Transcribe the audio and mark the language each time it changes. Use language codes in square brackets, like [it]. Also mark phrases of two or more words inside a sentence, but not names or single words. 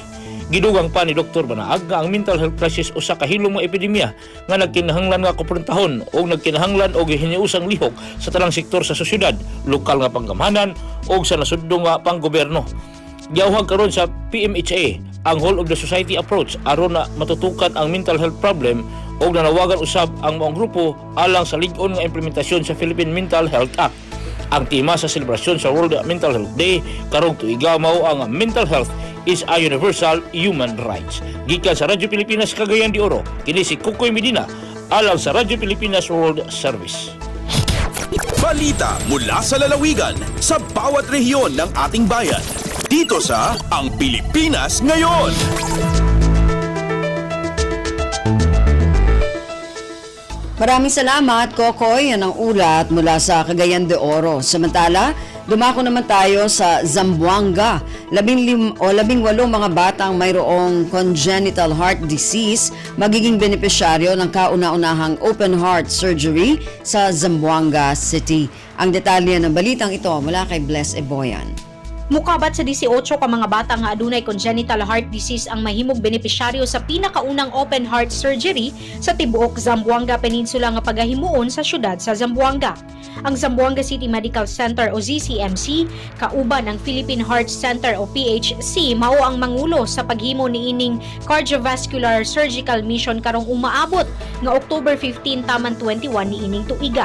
[ceb] Gidugang pa ni Dr. Banaag nga ang [en] mental health crisis [ceb] usa ka hilong mga epidemya nga nagkinahanglan nga kumprontahon o nagkinahanglan og hiniusang lihok sa tanang sektor sa sosyedad, lokal nga panggamhanan o sa nasudno nga panggobyerno. Giawhag karon sa PMHA ang [en] whole of the society approach [ceb] aron na matutukan ang [en] mental health problem [ceb] o nanawagan usab ang mga grupo alang sa lig-on nga implementasyon sa Philippine Mental Health Act. Ang tema sa selebrasyon sa World [en] Mental Health Day karong tuiga mao ang mental health is a universal human rights. [ceb] Gikan sa Radyo Pilipinas Cagayan de Oro, kini si Kukoy Medina alang sa Radyo Pilipinas World Service. [tl] Balita mula sa lalawigan sa bawat rehiyon ng ating bayan. Dito sa Ang Pilipinas Ngayon. Maraming salamat, Kokoy. Yan ang ulat mula sa Cagayan de Oro. Samantala, dumako naman tayo sa Zamboanga. 18 mga batang mayroong [en] congenital heart disease [tl] magiging benepisyaryo ng kauna-unahang [en] open heart surgery [tl] sa Zamboanga City. Ang detalye ng balitang ito mula kay Bless Eboyan. [ceb] Mukabat sa 18 ka mga bata nga adunay [en] congenital heart disease [ceb] ang mahimong benepisyaryo sa pinakaunang [en] open heart surgery [ceb] sa tibuok Zamboanga Peninsula nga pagahimuon sa syudad sa Zamboanga. Ang Zamboanga City Medical Center o ZCMC, kauban ng Philippine Heart Center o PHC, mao ang mangulo sa paghimo niining [en] cardiovascular surgical mission [ceb] karong umaabot nga October 15 taman 21 niining tuiga.